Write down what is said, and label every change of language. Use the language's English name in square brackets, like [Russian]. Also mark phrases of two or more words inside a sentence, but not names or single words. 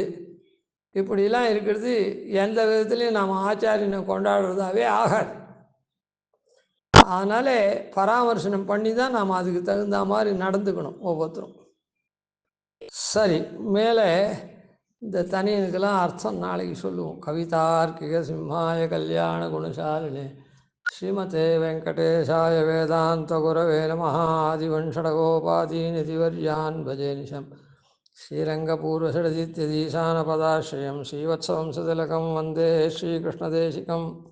[Tamil] இப்படிலாம் இருக்கிறது எந்த விதத்துலையும் நாம் ஆச்சாரியனை கொண்டாடுறதாவே ஆகாது. அதனால் பராமர்சனம் பண்ணி தான் நாம் அதுக்கு தகுந்த மாதிரி நடந்துக்கணும் ஒவ்வொருத்தரும். சரி, மேலே இந்த தனியனுக்கெல்லாம் அர்த்தம் நாளைக்கு சொல்லுவோம். [Sanskrit] कवितार्किक सिंहाय कल्याण गुणशालिने श्रीमते वेङ्कटेशाय वेदान्त गुरवे नमः. आदिवण्शठकोपादीनिधिवर्यान् भजे निशम् श्रीरङ्गपूर्वशठजिद्यतीशानपदाश्रयम् श्रीवत्सवंशतिलकं वन्दे श्रीकृष्णदेशिकम्.